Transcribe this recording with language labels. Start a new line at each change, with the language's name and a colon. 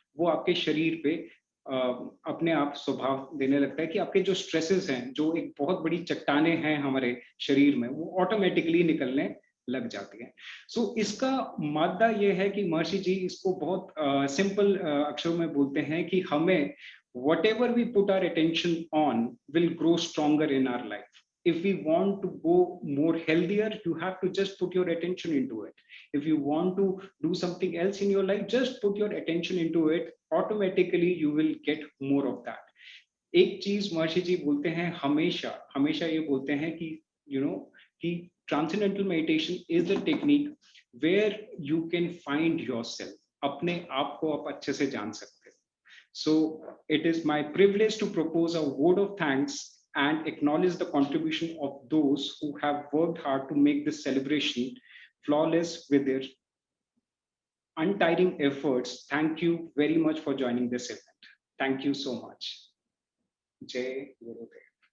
Hindi: वो आपके शरीर पे अपने आप स्वभाव देने लगता है कि आपके जो स्ट्रेसेस हैं, जो एक बहुत बड़ी चट्टाने हैं हमारे शरीर में, वो ऑटोमेटिकली निकलने लग जाती है। सो इसका मादा ये है कि महर्षि जी इसको बहुत सिंपल अक्षरों में बोलते हैं कि हमें
English: whatever we put our attention on will grow stronger in our life. If we want to go more healthier, you have to just put your attention into it. If you want to do something else in your life, just put your attention into it. Automatically you will get more of that.
Hindi: एक चीज महर्षि जी बोलते हैं, हमेशा हमेशा ये बोलते हैं कि कि
English: Transcendental meditation is the technique where you can find yourself.
Hindi: अपने आप को आप अच्छे से जान सकते हैं।
English: So it is my privilege to propose a word of thanks and acknowledge the contribution of those who have worked hard to make this celebration flawless with their untiring efforts. Thank you very much for joining this event. Thank you so much. Jai Gurudev.